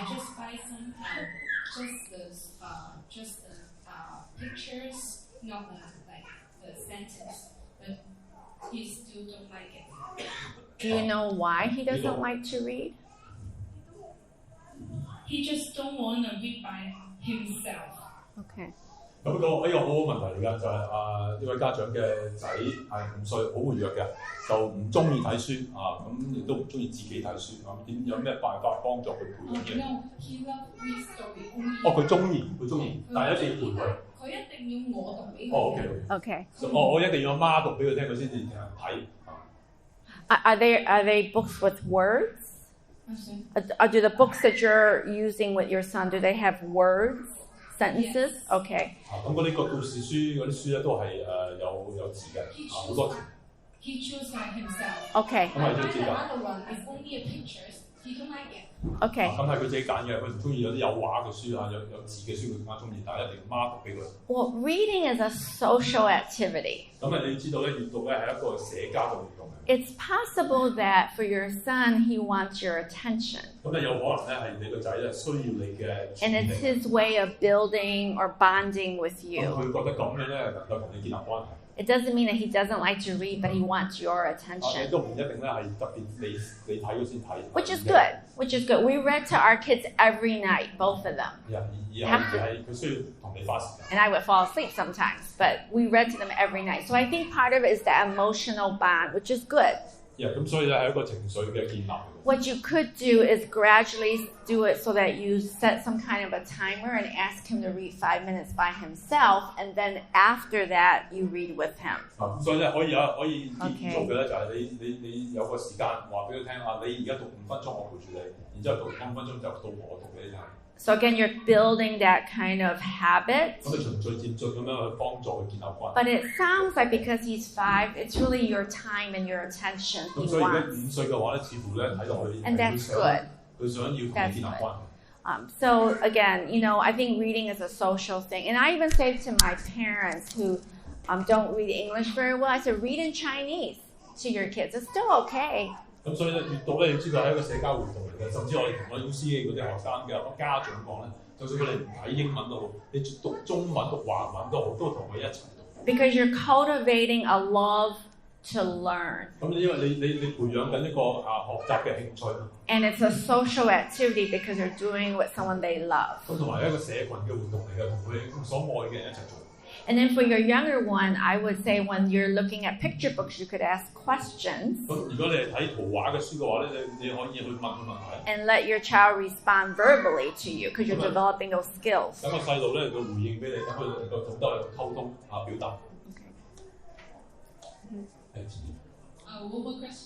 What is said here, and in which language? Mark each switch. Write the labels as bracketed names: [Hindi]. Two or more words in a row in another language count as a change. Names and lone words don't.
[English] I just buy some just the pictures, not like the sentence. But he still don't like it. Do you know why he doesn't like to read? He just don't want to read by himself. Okay. [Cantonese] 咁呢個好問題嚟㗎，就係呢位家長嘅仔係5歲，好活躍嘅，就唔中意睇書咁亦都唔中意自己睇書有咩辦法幫助佢培養嘅？ [English] No, he loves read story only. [Cantonese] 佢中意，但係一定要陪佢。佢一定要我讀俾佢。 Okay. 我一定要媽讀俾佢聽，佢先至睇。 [English] Are they books with words? Do the books that you're using with your son, do they have words, sentences? Yes. Okay. [Cantonese] 咁嗰啲個故事書嗰啲書咧都係有字嘅，好多字。 [English] He choose by himself. Okay. [Cantonese] 咁係佢自己揀。 [English] Another one is only pictures. He don't like it. Okay. [Cantonese] 咁係佢自己揀嘅，佢唔中意有啲有畫嘅書有字嘅書，佢更加中意，但係一定要媽讀俾佢。 [English] Well, reading is a social activity. [Cantonese] 咁你知道咧，閱讀咧係一個社交嘅活動。 [English] It's possible that for your son, he wants your attention. [Cantonese] 咁有可能咧係你個仔咧需要你嘅。 [English] And it's his way of building or bonding with you. [Cantonese] 佢覺得咁樣咧能夠同你建立關係。 [English] It doesn't mean that he doesn't like to read, but he wants your attention. [Cantonese] 都唔一定咧係特別你睇咗先睇。 [English] Which is good. Which is good. We read to our kids every night, both of them. [Cantonese] 係佢需要同你花時間。 [English] And I would fall asleep sometimes, but we read to them every night. So I think part of it is the emotional bond, which is good. [Cantonese] 咁所以咧係一個情緒嘅建立。 [English] What you could do is gradually do it so that you set some kind of a timer and ask him to read 5 minutes by himself, and then after that you read with him. [Cantonese] 咁所以咧可以做嘅咧就係你有個時間話俾佢聽你而家讀5分鐘我陪住你，然之後讀5分鐘就到我讀俾你聽。 [English] So again, you're building that kind of habit. [Cantonese] 咁你循序漸進咁樣去幫助佢建立關係。 [English] But it sounds like because he's 5, it's really your time and your attention he [Cantonese] 咁所以而家 [English] wants. [Cantonese] 5歲嘅話咧，似乎咧睇落去 [English] And that's good. [Cantonese] 佢想要同你建立關係。 [English] So again, I think reading is a social thing. And I even say to my parents who don't read English very well, I said, read in Chinese to your kids. It's still okay. [Cantonese] 咁所以咧，閱讀咧，你知道係一個社交活動嚟嘅，甚至我哋同我 UCA 嗰啲學生嘅家長講咧，就算佢哋唔睇英文都好，你讀中文、讀華文都好，都同佢一齊讀。 [English] Because you're cultivating a love to learn. [Cantonese] 咁因為你培養緊一個學習嘅興趣嘛。 [English] And it's a social activity because they're doing with someone they love. [Cantonese] 咁同埋一個社群嘅活動嚟嘅，同佢所愛嘅人一齊做。 [English] And then for your younger one, I would say when you're looking at picture books, you could ask questions. [Cantonese] 咁如果你係睇圖畫嘅書嘅話咧，你可以去問佢問題。 [English] And let your child respond verbally to you because you're developing those skills. [Cantonese] 等個細路咧嚟到回應俾你，等佢能夠懂得去溝通表達。 [English] One more question.